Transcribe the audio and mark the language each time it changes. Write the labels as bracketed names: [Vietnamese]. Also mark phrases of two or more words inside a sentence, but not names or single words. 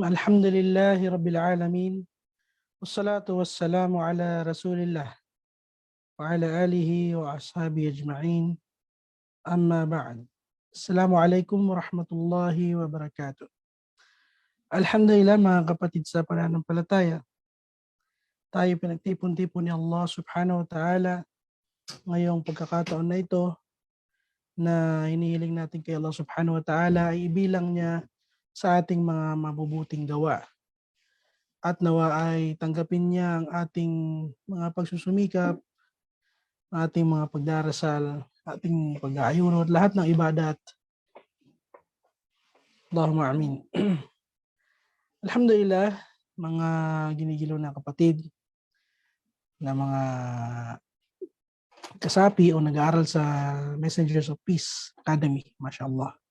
[Arabic] الحمد لله رب العالمين. والصلاة والسلام على رسول الله وعلى آله وأصحابه أجمعين. أما بعد. السلام عليكم ورحمة الله وبركاته. [Filipino] Alhamdulillah mga kapatid sa pananampalataya. Tayo pinagtipon-tipon ni [Arabic] الله سبحانه وتعالى [Filipino] ngayong pagkakataon na ito na hinihiling natin kay [Arabic] الله سبحانه وتعالى [Filipino] ay ibilang niya sa ating mga mabubuting gawa. At nawa ay tanggapin niya ang ating mga pagsusumikap, ating mga pagdarasal, ating pag-aayuno at lahat ng ibadat. [Arabic] اللهم آمين. [Filipino] Alhamdulillah, mga ginigilaw na kapatid na mga kasapi o nag-aaral sa Messengers of Peace Academy, mashallah.